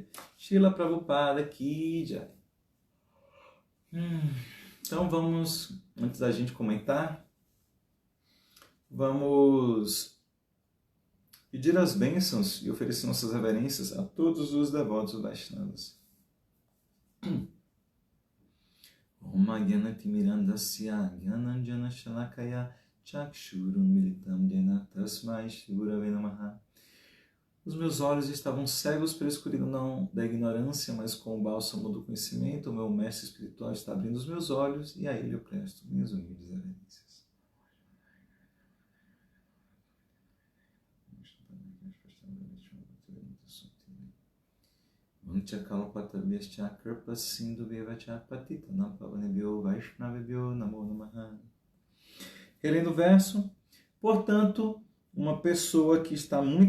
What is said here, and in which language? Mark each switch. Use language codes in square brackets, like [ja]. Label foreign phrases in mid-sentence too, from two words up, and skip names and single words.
[hi] श्रील प्रभुपाद की जय. [pt] Então vamos, antes da gente comentar, vamos pedir as bênçãos e oferecer nossas reverências a todos os devotos Vaishnavas. [sa] ॐ अज्ञानति मिरान्धस्य ज्ञानाञ्जन शलाकया चक्षुरुन् मीलितं येन तस्मै श्री गुरवे नमः. [pt] Os meus olhos estavam cegos pela escuridão da ignorância, mas com o bálsamo do conhecimento, o meu mestre espiritual está abrindo os meus olhos e a ele eu presto minhas humildes reverências. Relendo o verso, portanto, uma pessoa que está muito